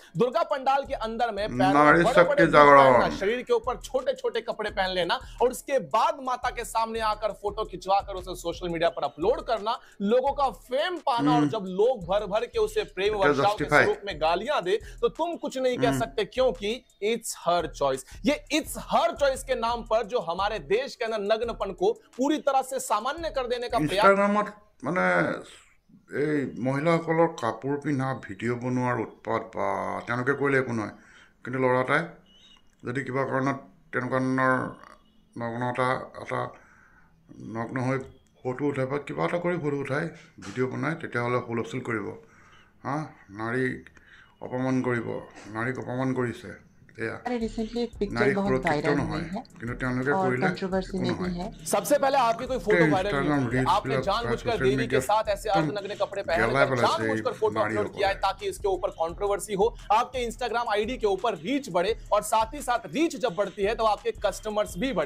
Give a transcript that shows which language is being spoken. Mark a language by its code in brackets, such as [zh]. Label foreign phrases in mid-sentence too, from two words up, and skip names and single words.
[hi] दुर्गा पंडाल के अंदर में शरीर के ऊपर छोटे छोटे कपड़े पहन लेना और उसके बाद माता के सामने आकर फोटो खिंचवा कर उसे [en] social media [hi] पर अपलोड करना, लोगों का फेम पाना, और जब लोग भर भर के उसे प्रेम वर्षाव के स्वरूप में गालियां दे तो तुम कुछ नहीं कह सकते क्योंकि [en] It's her choice. [hi] ये [en] It's her choice [hi] के नाम पर जो हमारे देश के अंदर नग्नपन को पूरी तरह से सामान्य कर देने का [as] ইনষ্টাগ্ৰামত মানে এই মহিলাসকলৰ কাপোৰ পিন্ধা ভিডিঅ' বনোৱাৰ উৎপাত বা তেওঁলোকে কৰিলে একো নহয়, কিন্তু ল'ৰা এটাই যদি কিবা কাৰণত তেনেকুৱা ধৰণৰ নগ্নতা এটা নগ্ন হৈ ফটো উঠাই বা কিবা এটা কৰি ফটো উঠাই ভিডিঅ' বনায়, তেতিয়াহ'লে হুলস্থুল কৰিব, নাৰীক অপমান কৰিব, নাৰীক অপমান কৰিছে। [hi] सबसे पहले आपकी कोई फोटो वायरल नहीं है, आपने जानबूझकर देवी के साथ ऐसे अर्धनग्न कपड़े पहनकर जानबूझकर फोटो अपलोड किया है ताकि इसके ऊपर कंट्रोवर्सी हो, आपके इंस्टाग्राम आईडी के ऊपर रीच बढ़े, और साथ ही साथ रीच जब बढ़ती है तो आपके कस्टमर्स भी बढ़े।